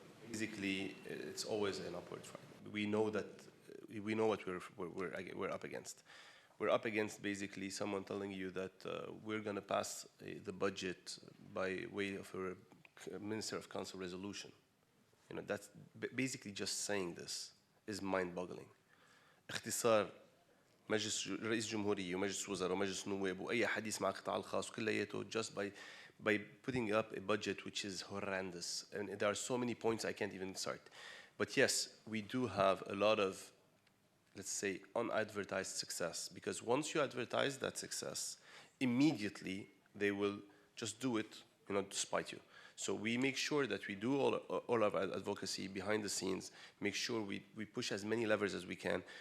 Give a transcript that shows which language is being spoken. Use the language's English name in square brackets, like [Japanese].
[English] Basically, it's always an upward fight. We know that we know what we're up against. We're up against basically someone telling you that we're going to pass the budget by way of a Minister of Council resolution. You know, that's basically just saying this is mind-boggling. [Arabic] اختصار مجلس رئيس جمهورية ومجلس وزراء ومجلس نواب وأي أحد يسمع القطاع الخاص كلياته [English] just by putting up a budget which is horrendous. And there are so many points I can't even start. But yes, we do have a lot of, let's say, unadvertised success, because once you advertise that success, immediately they will just do it, you know, to spite you. So we make sure that we do all of our advocacy behind the scenes, make sure we push as many levers as we can.